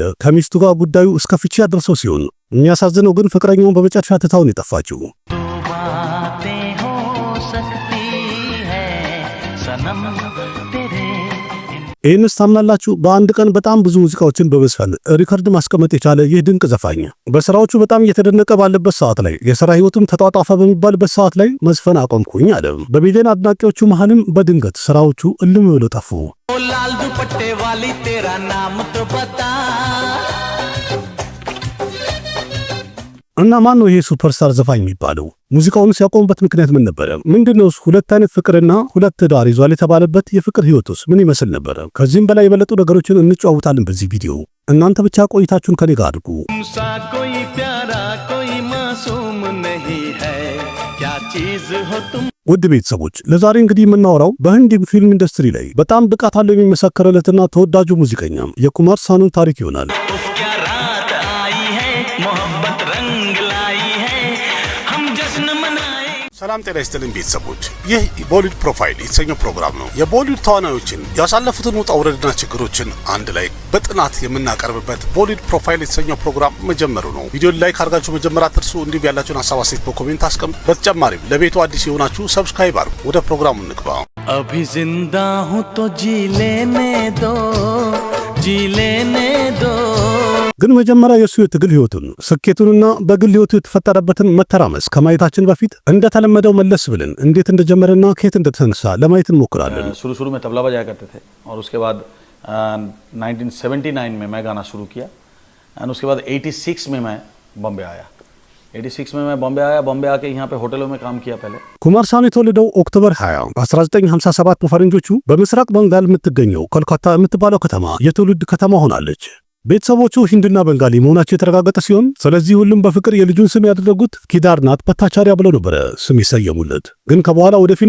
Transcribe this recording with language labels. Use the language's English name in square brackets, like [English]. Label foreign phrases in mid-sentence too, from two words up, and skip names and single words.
[Amharic] ከሚስቱ ጋር ጉዳዩ እስከ ፍቺ ያደረሰው ሲሆን የሚያሳዝነው ግን ፍቅረኛውን በመጨረሻ ትታውን የጠፋችው። ይህንስ ታምናላችሁ? በአንድ ቀን በጣም ብዙ ሙዚቃዎችን በመስፈን ሪከርድ ማስቀመጥ የቻለ ይህ ድንቅ ዘፋኝ በስራዎቹ በጣም እየተደነቀ ባለበት ሰዓት ላይ የሥራ ህይወቱም ተጧጧፈ በሚባልበት ሰዓት ላይ መስፈን አቆምኩኝ አለ። በሚሊዮን አድናቂዎቹ መሃልም በድንገት ስራዎቹ እልም ብለው ጠፉ። [Hindi] लाल दुपट्टे वाली तेरा नाम तो बता [Amharic] እና ማን ነው ይሄ ሱፐርስታር ዘፋኝ የሚባለው? ሙዚቃውን ሲያቆምበት ምክንያት ምን ነበር? ምንድነው? ሁለት አይነት ፍቅርና ሁለት ትዳር ይዟል የተባለበት የፍቅር ህይወቱስ ምን ይመስል ነበር? ከዚህም በላይ የበለጡ ነገሮችን እንጫወታለን በዚህ ቪዲዮ። እናንተ ብቻ ቆይታችሁን ከኔ ጋር አድርጉ። [Hindi] कोई प्यारा कोई मासूम नहीं है क्या चीज हो तुम። [Amharic] ውድ ቤተሰቦች ለዛሬ እንግዲህ የምናወራው በህንድ ፊልም ኢንዱስትሪ ላይ በጣም ብቃት አለው የሚመሰከረለትና ተወዳጁ ሙዚቀኛ የኩማር ሳኑን ታሪክ ይሆናል። ሰላም ጤና ይስጥልኝ ቤተሰቦች፣ ይህ ቦሊውድ ፕሮፋይል የተሰኘው ፕሮግራም ነው። የቦሊውድ ተዋናዮችን ያሳለፉትን ውጣ ውረድና ችግሮችን አንድ ላይ በጥናት የምናቀርብበት ቦሊውድ ፕሮፋይል የተሰኘው ፕሮግራም መጀመሩ ነው። ቪዲዮን ላይክ አድርጋችሁ መጀመር አትርሱ። እንዲሁም ያላችሁን ሀሳብ አስተያየት በኮሜንት አስቀምጡ። በተጨማሪም ለቤቱ አዲስ የሆናችሁ ሰብስክራይብ አድርጉ። ወደ ፕሮግራሙ እንግባ። [Hindi] अभी जिंदा हूं तो जी लेने दो [Amharic] ግን መጀመሪያ የሱ የትግል ህይወቱን ስኬቱንና በግል ህይወቱ የተፈጠረበትን መተራመስ ከማየታችን በፊት እንደተለመደው መለስ ብለን እንዴት እንደጀመረና ከየት እንደተነሳ ለማየት እንሞክራለን። [Hindi] शुरू में तबला बजाया करते थे और उसके बाद 1979 में मैं गाना शुरू किया एंड उसके बाद 86 में मैं बॉम्बे आया। 86 में मैं बॉम्बे आके यहाँ पे होटलों में काम किया पहले। [Amharic] ኩማር ሳኑ የተወለደው ኦክቶበር 20 1957 በፈረንጆቹ በምስራቅ በንጋል የምትገኘው ኮልካታ የምትባለው ከተማ የትውልድ ከተማ ሆናለች። ቤተሰቦቹ ሂንዱና በንጋሊ መሆናቸው የተረጋገጠ ሲሆን ስለዚህ ሁሉም በፍቅር የልጁን ስም ያደረጉት ኪዳርናት ፐታቻሪያ ብለው ነበረ ስም ይሰየሙለት። ግን ከበኋላ ወደ ፊልም